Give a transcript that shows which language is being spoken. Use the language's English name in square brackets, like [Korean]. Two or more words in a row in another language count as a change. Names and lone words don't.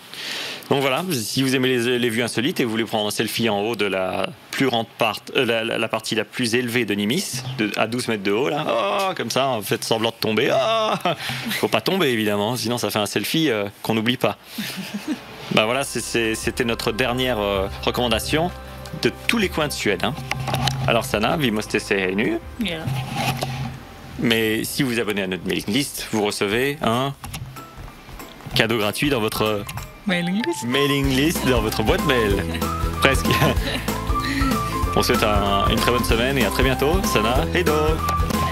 [French] Donc voilà, si vous aimez les vues insolites et vous voulez prendre un selfie en haut de la plus grande la partie la plus élevée de Nimis, à 12 mètres de haut, là, comme ça, faites semblant de tomber. Faut pas tomber évidemment, sinon ça fait un selfie qu'on n'oublie pas. Ben voilà, c'était notre dernière recommandation de tous les coins de Suède. Hein. [Swedish] Alors Sanna, vi måste se nu. Ja. [French] Mais si vous abonnez à notre [English] mailing list, [French] vous recevez un cadeau gratuit dans votre [English] mailing list [French] dans votre boîte mail. Presque. On souhaite une très bonne semaine et à très bientôt. [Swedish] Sanna, hej då!